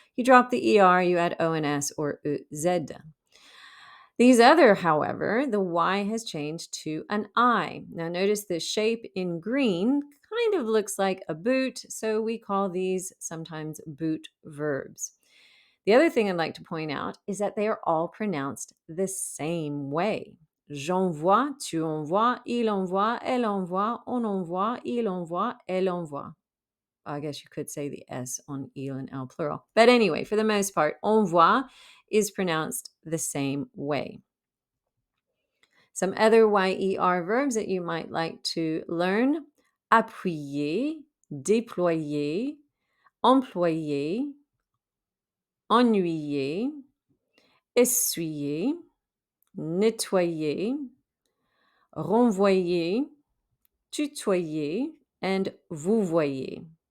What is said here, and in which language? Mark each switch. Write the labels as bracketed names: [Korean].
[English] You drop the ER, you add ONS or EZ. These other, however, the Y has changed to an I. Now notice the shape in green kind of looks like a boot, so we call these sometimes boot verbs. The other thing I'd like to point out is that they are all pronounced the same way. [French] J'envoie, tu envoies, il envoie, elle envoie, on envoie, il envoie, elle envoie. [English] I guess you could say the S on il and L plural. But anyway, for the most part, envoie is pronounced the same way. Some other YER verbs that you might like to learn: appuyer, déployer, employer, ennuyer, essuyer, nettoyer, renvoyer, tutoyer, and vouvoyer.